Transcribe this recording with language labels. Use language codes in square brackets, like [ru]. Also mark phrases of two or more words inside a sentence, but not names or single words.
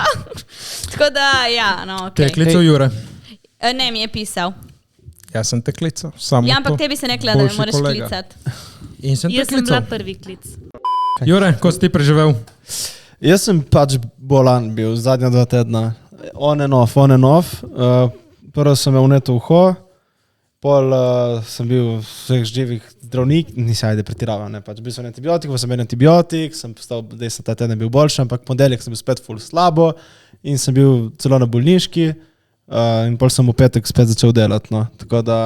[sl] Tako da, ja, no, Te je okej. klical Jure. Ne, mi je pisal. Jaz sem te klical. Samo Ja, ampak to. tebi sem rekla, da me Boljši moraš kolega. klicati. In sem te Jaz sem bila klical. prvi klic. Jure, ko si ti preživel? Jaz sem pač bolan bil zadnja 2 tedna. [en] On and off. [sl] Prvo sem imel vneto uho, pol sem bil vseh živih zdravnik, nisem ajde pretiraval, ne, pač bil sem na antibiotik, pa sem imel antibiotik, sem postal, da sem ta teden bil boljši, ampak ponedeljek sem bil spet ful slabo in sem bil celo na bolniški in pol sem v petek spet začel delati, no, tako da...